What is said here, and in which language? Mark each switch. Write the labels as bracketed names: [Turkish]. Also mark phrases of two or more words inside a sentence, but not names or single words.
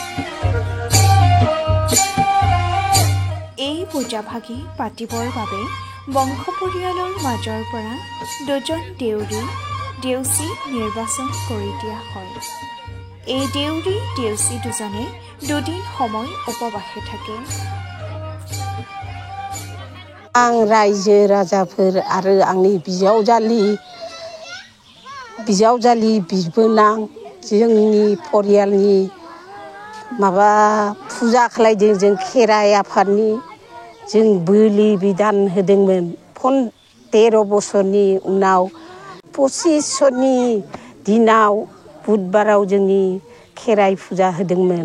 [Assamese] এই পূজাভাগি পাতিবৰ বাবে বংশ পৰিয়ালৰ মাজৰ পৰা দুজন দেউৰী দেউচী নিৰ্বাচন কৰি দিয়া হয়। এই দেউৰী দেউচী দুজনে দুদিন সময় উপবাসে থাকে। [Bodo] आं रायजो राजाफोर आरो आंनि बिजावजालि बिबोनां जोंनि परियालनि माबा फुजा खालायदों जों खेराइ आफादनि जों बोलि बिधान होदोंमोन 13 बोसोरनि उनाव 25 दिनाव बुधबाराव जोंनि खेराइ फुजा होदोंमोन।